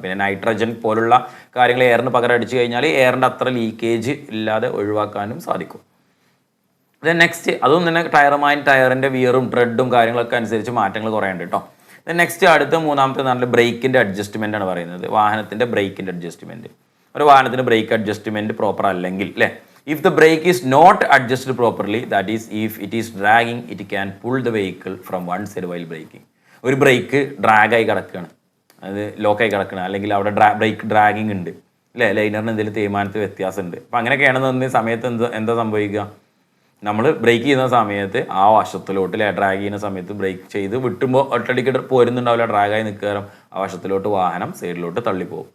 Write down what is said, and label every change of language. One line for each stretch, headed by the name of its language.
Malayalam: പിന്നെ നൈട്രജൻ പോലുള്ള കാര്യങ്ങൾ എയറിന് പകരം അടിച്ചു കഴിഞ്ഞാൽ എയറിൻ്റെ അത്ര ലീക്കേജ് ഇല്ലാതെ ഒഴിവാക്കാനും സാധിക്കും. ദെൻ നെക്സ്റ്റ്, അതും തന്നെ ടയറിൻ്റെ വിയറും ട്രെഡും കാര്യങ്ങളൊക്കെ അനുസരിച്ച് മാറ്റങ്ങൾ കുറയുണ്ട് കേട്ടോ. ദെൻ നെക്സ്റ്റ് അടുത്ത മൂന്നാമത്തെ നല്ല ബ്രേക്കിൻ്റെ അഡ്ജസ്റ്റ്മെൻ്റ് ആണ് പറയുന്നത്. വാഹനത്തിൻ്റെ ബ്രേക്കിൻ്റെ അഡ്ജസ്റ്റ്മെൻറ്റ്. ഒരു വാഹനത്തിന് ബ്രേക്ക് അഡ്ജസ്റ്റ്മെൻറ്റ് പ്രോപ്പർ അല്ലെങ്കിൽ, അല്ലേ,
English: if the brake is not adjusted properly, that is if it is dragging, it can pull the vehicle from one side while braking.
Malayalam: ഒരു ബ്രേക്ക് ഡ്രാഗായി കിടക്കുകയാണ്, അത് ലോക്കായി കിടക്കണം, അല്ലെങ്കിൽ അവിടെ ബ്രേക്ക് ഡ്രാഗിങ് ഉണ്ട്, അല്ലേ, ലൈനറിന് എന്തെങ്കിലും തീരുമാനത്തിൽ വ്യത്യാസമുണ്ട്. അപ്പം അങ്ങനെയൊക്കെയാണെന്ന് സമയത്ത് എന്താ സംഭവിക്കുക, നമ്മൾ ബ്രേക്ക് ചെയ്യുന്ന സമയത്ത് ആ വശത്തിലോട്ട്, ഡ്രാഗ് ചെയ്യുന്ന സമയത്ത് ബ്രേക്ക് ചെയ്ത് വിട്ടുമ്പോൾ ഒറ്റടിക്ക് പോരുന്നുണ്ടാവില്ല, ഡ്രാഗായി നിൽക്കാറും ആ വശത്തിലോട്ട് വാഹനം സൈഡിലോട്ട് തള്ളിപ്പോകും.